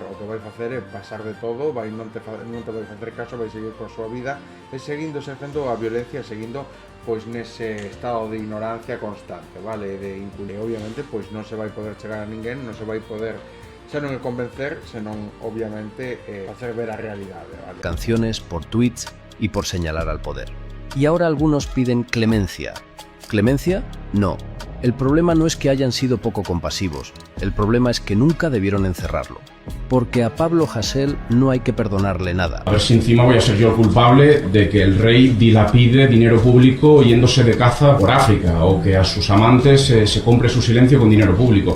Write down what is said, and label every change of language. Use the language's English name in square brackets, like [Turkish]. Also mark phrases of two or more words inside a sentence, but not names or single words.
[Galician] O que vai facer é pasar de todo, non te vai facer caso, vai seguir coa súa vida e seguindo exercendo a violencia, seguindo pois nese estado de ignorancia constante, vale? De impunidade. Obviamente, pois non se vai poder chegar a ninguén, non se vai poder xa non é convencer, senón obviamente hacer ver a realidade, vale? [Spanish] Canciones, por tweets y por señalar al poder. Y ahora algunos piden clemencia. ¿Clemencia? No. El problema no es que hayan sido poco compasivos, el problema es que nunca debieron encerrarlo. Porque a Pablo Hasél no hay que perdonarle nada. A ver si encima voy a ser yo el culpable de que el rey dilapide dinero público yéndose de caza por África, o que a sus amantes se compre su silencio con dinero público.